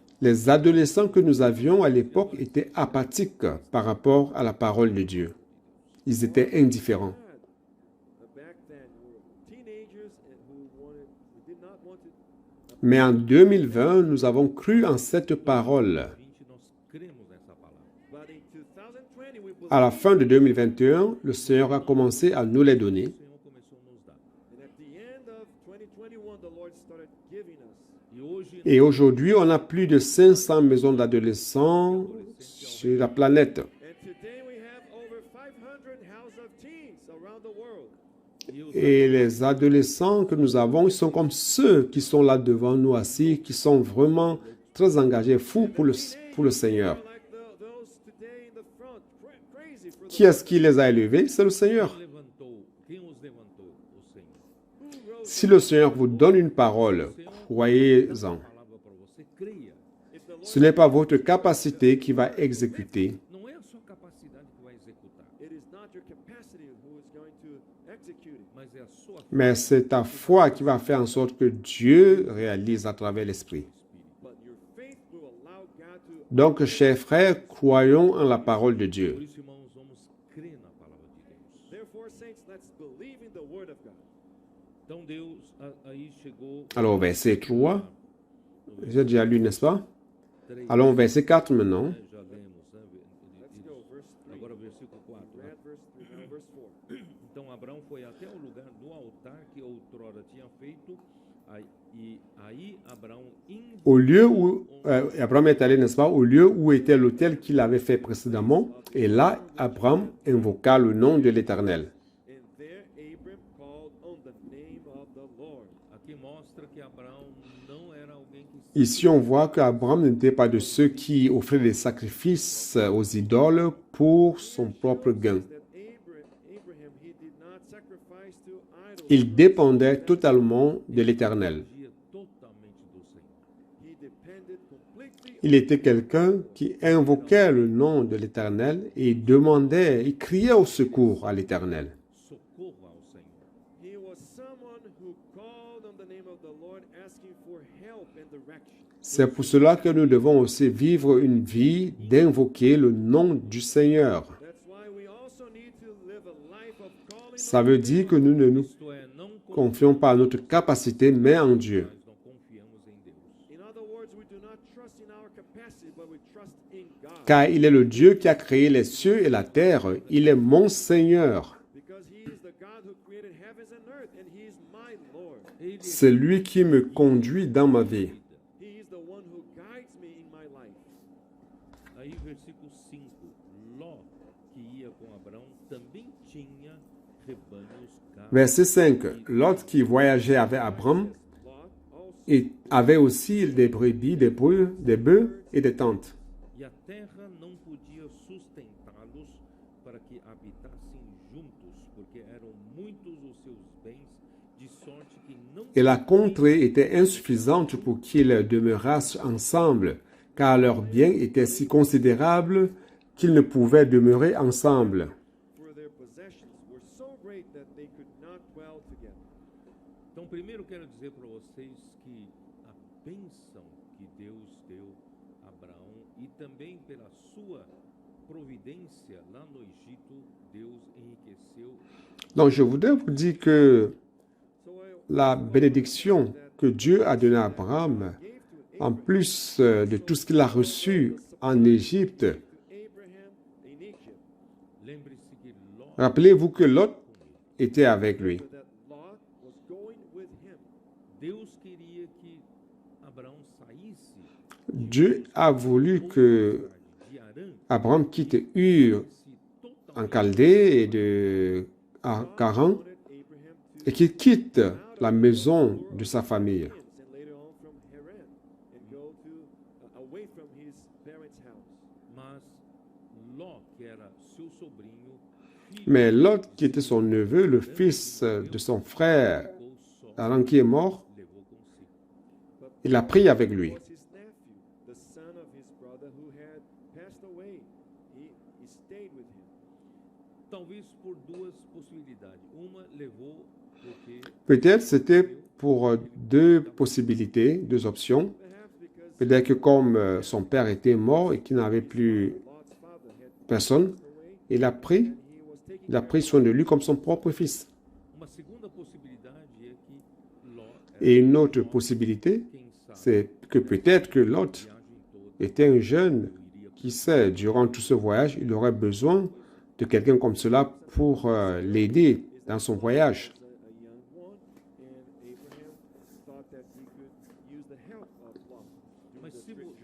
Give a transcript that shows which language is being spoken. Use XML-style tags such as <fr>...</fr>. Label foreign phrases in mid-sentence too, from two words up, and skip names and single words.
<fr>Les adolescents que nous avions à l'époque étaient apathiques par rapport à la parole de Dieu. Ils étaient indifférents.</fr> <en>Back then, were teenagers and who did not want to.</en> <fr>Mais en 2020, nous avons cru en cette parole.</fr> <pt>20, nós cremos nessa palavra.</pt> <en>But in 2020, we believed.</en> <fr>À la fin de 2021, le Seigneur a commencé à nous les donner.</fr> <pt>O Senhor começou a nos dar.</pt> <en>And at the end of 2021, the Lord started giving us.</en> <pt>E hoje</pt> <fr>Et aujourd'hui, on a plus de 500 maisons d'adolescents sur la planète.</fr> <en>And today we have over 500 house of teens around the world.</en> <fr>Et les adolescents que nous avons, ils sont comme ceux qui sont là devant nous assis, qui sont vraiment très engagés, fous pour le Seigneur.</fr> <en>They're like those today in the front, crazy for the</en> <fr>Qui est-ce qui les a élevés? C'est le Seigneur.</fr> <pt>levantou. Quem os levantou? O Senhor.</pt> <en>who rose.</en> <fr>Si le Seigneur vous donne une parole, croyez-en.</fr> <pt>Palavra para você, creia.</pt> <en>If the Lord,</en> <fr>Ce n'est pas votre capacité qui va exécuter,</fr> <pt>Não é a sua capacidade que vai executar,</pt> <en>it is not your capacity who is going to execute it,</en> <pt>mas é a sua</pt> <fr>mais c'est ta foi qui va faire en sorte que Dieu réalise à travers l'Esprit.</fr> <en>but your faith will allow God to.</en> <fr>Donc, chers frères, croyons en la parole de</fr> <pt>Por</pt> <fr>Dieu.</fr> <pt>isso, irmãos, vamos crer na palavra de Deus.</pt> <en>Therefore, saints, let's believe in the word of God.</en> <pt>Então Deus aí chegou.</pt> <fr>Alors, verset 3, j'ai déjà lu, n'est-ce pas?</fr> <pt>3,</pt> <fr>Allons au verset 4 maintenant.</fr> <pt>já lemos, né?</pt> <en>Let's go, verse 3.</en> <pt>Agora versículo 4. Né?</pt> <en>Read verse 3, now verse 4.</en> <pt>Então Abraão foi até o lugar do altar que outrora tinha feito, e aí Abraão</pt> <fr>Au lieu où Abraham est allé, n'est-ce pas? Au lieu où était l'autel qu'il avait fait précédemment. Et là, Abraham invoqua le nom de l'Éternel.</fr> <en>And there Abram called on the name of the Lord.</en> <pt>aqui mostra que Abraão não era alguém que</pt> <fr>Ici, on voit qu'Abraham n'était pas de ceux qui offraient des sacrifices aux idoles pour son propre gain.</fr> <en>That Abraham, he did not sacrifice to idols.</en> <fr>Il dépendait totalement de l'Éternel.</fr> <pt>dependia totalmente do Senhor.</pt> <en>He depended completely.</en> <fr>Il était quelqu'un qui invoquait le nom de l'Éternel et demandait, il criait au secours à l'Éternel.</fr> <pt>Socorro ao Senhor.</pt> <en>He was someone who called on the name of the Lord, asking for help and direction.</en> <fr>C'est pour cela que nous devons aussi vivre une vie d'invoquer le nom du Seigneur.</fr> <en>That's why we also need to live a life of calling</en> <fr>Ça veut dire que nous ne nous</fr> <pt>Isto é, não</pt> <fr>confions pas à notre capacité, mais en Dieu.</fr> <pt>nós não confiamos em Deus.</pt> <en>In other words, we do not trust in our capacity, but we trust in God.</en> <fr>Car il est le Dieu qui a créé les cieux et la terre. Il est mon Seigneur.</fr> <en>Because He is the God who created heavens and earth, and He is my Lord.</en> <pt>Ele</pt> <fr>C'est lui qui me conduit dans ma vie.</fr> <en>He is the one who guides me in my life.</en> <pt>Aí, versículo 5. Ló, que ia com Abraão, também tinha rebanhos, cabras.</pt> <fr>Verset 5. L'autre qui voyageait avec Abraham</fr> <en>Lot also,</en> <fr>et avait aussi des brebis, des bœufs et des tentes.</fr> <pt>E a terra não podia sustentá-los para que habitassem juntos, porque eram muitos os seus bens, de sorte que não</pt> <fr>Et la contrée était insuffisante pour qu'ils demeurassent ensemble, car leurs biens étaient si considérables qu'ils ne pouvaient demeurer ensemble.</fr> <en>for their possessions were so great that they could not dwell together.</en> <pt>Então, primeiro quero dizer para vocês que a bênção que Deus deu a Abraão e também pela sua providência lá no Egito, Deus enriqueceu.</pt> <fr>Donc je voudrais vous dire que</fr> <en>So</en> <fr>la bénédiction que Dieu a donnée à Abraham, en plus de tout ce qu'il a reçu en Égypte,</fr> <en>to Abraham in Egypt,</en> <pt>Lembre-se que Ló</pt> <fr>rappelez-vous que Lot était avec lui.</fr> <en>that Lot was going with him.</en> <pt>Deus queria que Abraão saísse</pt> <fr>Dieu a voulu que</fr> <pt>de Harã,</pt> <fr>Abraham quitte Ur</fr> <pt>se</pt> <fr>en</fr> <pt>totalmente</pt> <fr>Chaldée et de Haran</fr> <en>Wanted Abraham to</en> <fr>et qu'il quitte la maison de sa famille.</fr> <en>and later on from Haran and go to away from his parents' house.</en> <pt>mas Ló, que era seu sobrinho, filho</pt> <fr>Mais Lot, qui était son neveu, le fils de son frère,</fr> <pt>ficou só,</pt> <fr>Haran qui est mort,</fr> <pt>levou consigo.</pt> <fr>il l'a pris avec lui.</fr> <en>Was his nephew, the son of his brother who had passed away. He stayed with him.</en> <pt>Talvez por duas possibilidades. Uma levou porque</pt> <fr>Peut-être c'était pour deux possibilités, deux options.</fr> <en>Perhaps because</en> <fr>Peut-être que comme son père était mort et qu'il n'avait plus</fr> <en>Lot's father had</en> <fr>personne,</fr> <en>passed away,</en> <fr>il a pris,</fr> <en>he was taking</en> <fr>il a pris soin de lui comme son propre fils.</fr> <pt>uma segunda possibilidade é que Ló</pt> <fr>Et une autre possibilité,</fr> <pt>quem sabe,</pt> <fr>c'est que peut-être que Lot</fr> <pt>viagem toda</pt> <fr>était un jeune,</fr> <pt>iria</pt> <fr>qui sait, durant tout ce voyage, il aurait besoin de quelqu'un comme cela pour l'aider dans son voyage.</fr> <en>a young one, and Abraham thought that he could use the help of Lot during</en> <pt>Mas</pt> <en>the</en> <pt>se vo-</pt>